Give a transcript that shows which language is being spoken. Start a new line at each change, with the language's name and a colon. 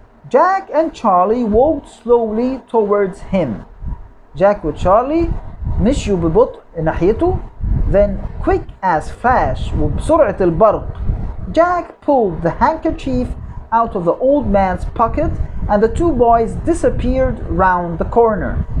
English: Jack and Charlie walked slowly towards him.
Arabic: جاك وتشارلي مشيوا ببطء ناحيته.
English: Then quick as flash
Arabic: وبسرعة البرق,
English: Jack pulled the handkerchief out of the old man's pocket and the two boys disappeared round the corner.